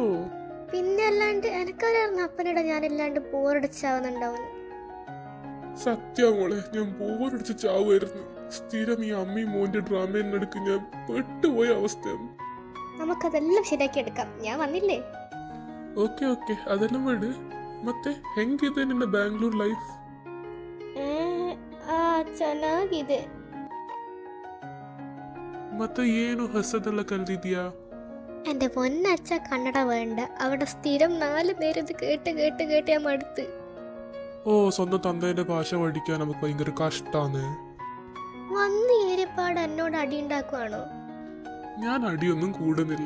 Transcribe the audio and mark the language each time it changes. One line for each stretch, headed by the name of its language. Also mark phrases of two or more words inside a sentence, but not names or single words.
Malayalam: പിന്നെ അല്ലാണ്ട് എനക്കറിയായിരുന്നു അപ്പനിട ഞാനില്ലാണ്ട് ബോറടിച്ചാവുന്നുണ്ടാവുന്നു. സത്യമോളെ, ഞാൻ ബോറടിച്ച് ചാവുമായിരുന്നു. സ്ഥിരം ഈ അമ്മയും മോന്റെ ഡ്രാമയെടുക്ക് ഞാൻ പെട്ടുപോയ അവസ്ഥയാണ്. നമുക്കതെല്ലാം ശരിയാക്കി എടുക്കാം. ഞാൻ വന്നില്ലേ?
Kannada: ಓಕೆ ಅದೆಲ್ಲ ಮಾಡು. ಮತ್ತೆ ಹೆಂಗಿದೆ ನಿನ್ನ ಬ್ಯಾಂಗ್ಳೂರ್ ಲೈಫ್? ಚೆನ್ನಾಗಿದೆ. ಮತ್ತೆ ಏನು ಹೊಸದೆಲ್ಲ ಕಲ್ತಿದ್ಯಾ?
Malayalam: എൻ്റെ പൊന്നച്ഛ കന്നഡ വേണ്ട. അവിടെ സ്ഥിരം 4 നേരം ഇത് കേട്ട് ഞാൻ മടുത്ത്. ഓ, സ്വന്തം തന്തേന്റെ ഭാഷ പഠിക്കാൻ നമുക്ക് ഭയങ്കര കഷ്ടാണ്. വന്ന് ഏരിയപ്പാട് എന്നോട് അടി ഉണ്ടാക്കുവാണോ? ഞാൻ അടിയൊന്നും കൂടുന്നില്ല.